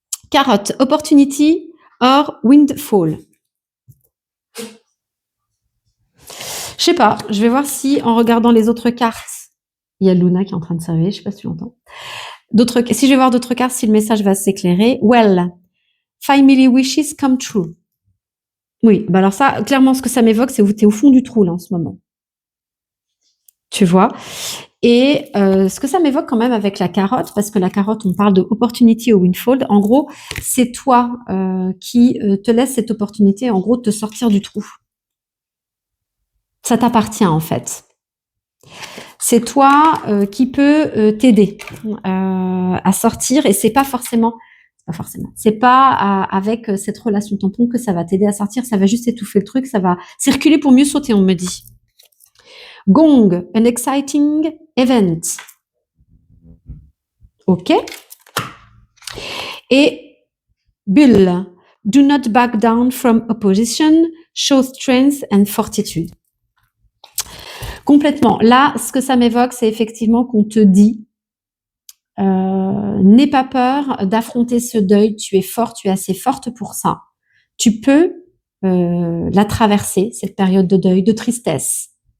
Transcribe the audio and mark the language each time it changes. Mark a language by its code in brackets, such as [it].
[en] Carotte, opportunity or windfall. [fr] Je sais pas, je vais voir si en regardant les autres cartes, Il y a Luna qui est en train de se réveiller, je sais pas si tu l'entends. Si je vais voir d'autres cartes, si le message va s'éclairer. [en] Well, family wishes come true. [fr] Oui, bah alors ça, clairement, ce que ça m'évoque, c'est que tu es au fond du trou là en ce moment. Tu vois? Et ce que ça m'évoque quand même avec la carotte, parce que la carotte, on parle de opportunity ou windfall. En gros, c'est toi qui te laisse cette opportunité, en gros, de te sortir du trou. Ça t'appartient en fait. C'est toi qui peux t'aider à sortir, et c'est pas forcément, c'est pas avec cette relation tampon que ça va t'aider à sortir. Ça va juste étouffer le truc, ça va circuler pour mieux sauter, on me dit. [en] Gong, an exciting event. [fr] Ok. [en] Et Bull, do not back down from opposition, show strength and fortitude. [fr] Complètement. Là, ce que ça m'évoque, c'est effectivement qu'on te dit n'aie pas peur d'affronter ce deuil, tu es fort, tu es assez forte pour ça. Tu peux la traverser, cette période de deuil, de tristesse.